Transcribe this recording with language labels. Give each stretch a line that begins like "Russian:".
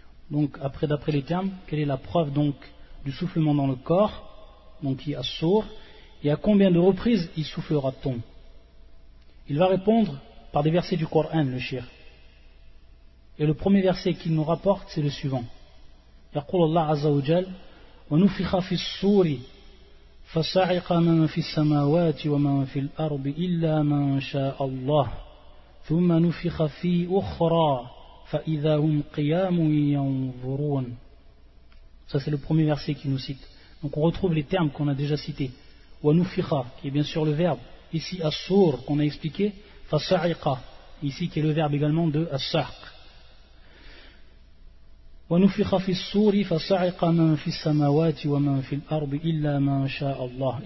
French: Donc après, d'après les termes, quelle est la preuve donc du soufflement dans le corps, donc qui est sour, et à combien de reprises y soufflera-t-on? Il va répondre par des versets du Coran, le shir. Et le premier verset qu'il nous rapporte, c'est le suivant.
Arabic: يقول الله عز وجل ونفخ في الصور فصعق من في السماوات ومن في الأرض إلا من شاء الله ثم نفخ في أخرى فإذا هم قيام ينظرون.
French: Ça, c'est le premier verset qui nous cite. Donc on retrouve les termes qu'on a déjà cités. ونفخ, qui est bien sûr le verbe ici الصور qu'on a expliqué, فصعق ici qui est le verbe également de الصعق.
Arabic: وَنُفِخَ فِي الصُّورِ فَصَعِقَ مَنْ فِي السَّمَاوَاتِ وَمَنْ فِي الْأَرْضِ إِلَّا مَنْ شَاءَ اللَّهُ.